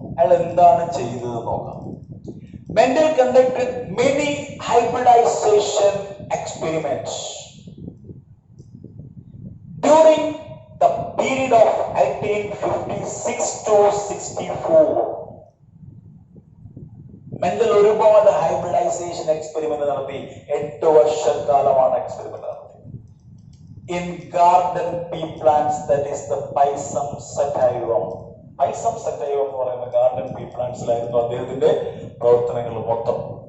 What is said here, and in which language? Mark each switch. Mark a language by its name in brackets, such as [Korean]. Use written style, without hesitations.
[Malayalam] അയാൾ എന്താണ് ചെയ്തത് നോക്കാം. [English] Mendel conducted many hybridization experiments during the period of 1856 to 64. [Malayalam] Mendel ഒരുപാട് ഹൈബ്രിഡൈസേഷൻ എക്സ്പെരിമെന്റ് നടത്തി. 8 വർഷക്കാലമാണ് എക്സ്പെരിമെന്റ് നടത്തി. [English] In garden pea plants, that is the Pisum sativum. [Malayalam] Pisum sativum എന്ന് പറയുന്ന ഗാർഡൻ പീ പ്ലാന്റ്സിലായിരുന്നു അദ്ദേഹത്തിന്റെ പ്രവർത്തനങ്ങൾ മൊത്തം.